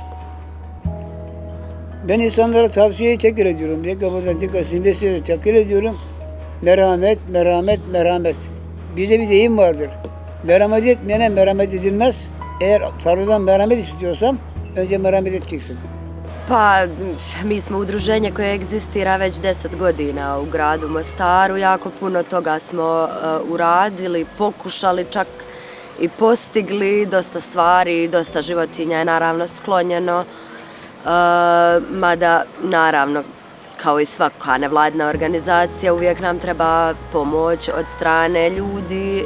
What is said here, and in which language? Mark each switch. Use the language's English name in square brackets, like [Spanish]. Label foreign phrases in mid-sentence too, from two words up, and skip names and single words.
[Turkish] Ben insanlara tavsiyeyi tekrar ediyorum. Tekrar size tekrar ediyorum. Merhamet, merhamet, merhamet. Bir de bir deyim vardır. Merhamet etmeyene merhamet edilmez. Eğer Tanrı'dan merhamet istiyorsan önce merhamet edeceksin. [Bosnian] Pa, mi smo udruženje koje egzistira već 10 godina u gradu Mostaru. Jako puno toga smo uradili, pokušali čak i postigli. Dosta stvari, dosta životinja je naravno sklonjeno. Mada, naravno, kao i svaka nevladina organizacija, uvijek nam treba pomoć od strane ljudi